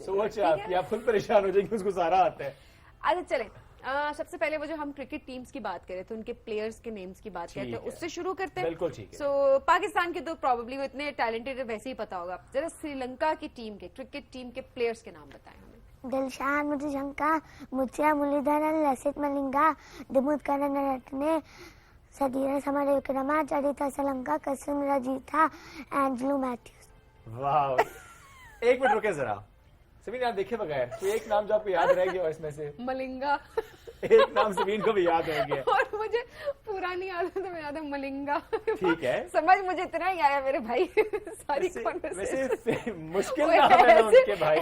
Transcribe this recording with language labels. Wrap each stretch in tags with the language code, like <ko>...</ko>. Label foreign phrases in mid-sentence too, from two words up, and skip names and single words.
<ur>سوچ آپ کی, آپ خود پریشان ہو جائیں گے, اس کو سارا آتا ہے. اچھا چلیں, سب سے پہلے وہ جو ہم</ur> <en>cricket teams</en> <ur>کی بات کریں تو ان کے پلیئرز کے نیمز کی بات کرتے ہیں, اس سے شروع کرتے ہیں. بالکل ٹھیک ہے. سو پاکستان کے تو پرابلی وہ اتنے ٹیلنٹڈ ویسے ہی پتا ہوگا, ذرا سری لنکا کی ٹیم کے</ur> <en>cricket team</en> <ur>کے پلیئرز کے نام بتائیں ہمیں. Dilshan Muthusanka, Muthia Mulidharan, Lasit Malinga, Dimutkaran Ratne, Sadira Samarekrama, Charita Salanka, Kasim Rajitha, Angelo Matthews. واو, ایک منٹ رکے ذرا. سبین آپ دیکھے بغیر کوئی ایک نام جو آپ کو یاد رہ گیا اس میں سے, ملنگا, ایک نام سبین کو بھی یاد رہ گیا. اور مجھے پورانی یاد ہے تو میں یاد ہے ملنگا. ٹھیک ہے, سمجھ مجھے اتنا ہی آیا میرے بھائی, ساری ویسے مشکل نام ہے نا ان کے بھائی,</ur>